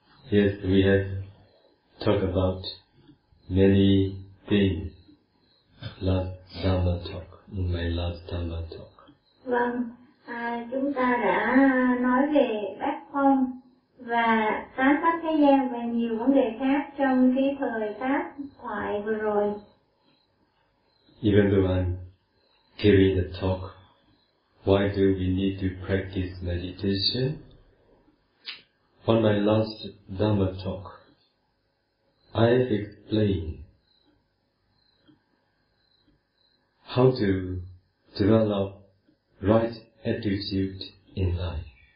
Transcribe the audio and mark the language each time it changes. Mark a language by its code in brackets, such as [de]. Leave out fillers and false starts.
[en] Yes, we have talked about many things last Dhamma talk, in my last Dhamma talk. [vi] Vâng, chúng ta đã nói về bát phong và tám pháp thế gian và nhiều vấn đề khác trong cái thời pháp thoại vừa rồi. [en] Even though I'm giving the talk, why do we need to practice meditation? On my last Dhamma talk, I explain how to develop right attitude in life.